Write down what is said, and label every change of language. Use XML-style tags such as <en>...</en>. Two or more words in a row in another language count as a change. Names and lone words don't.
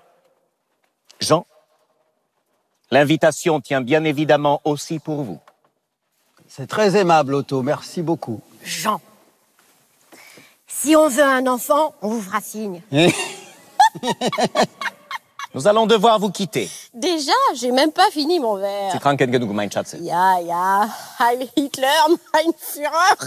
<fr>Jean, l'invitation tient bien évidemment aussi pour vous. C'est très aimable, Otto. Merci beaucoup. Jean, si on veut un enfant, on vous fera signe. Nous allons devoir vous quitter. Déjà, j'ai même pas fini mon verre.</fr> <de>Sie kranken genug, mein Schatz. Ja, ja, Heil Hitler, mein Führer.</de>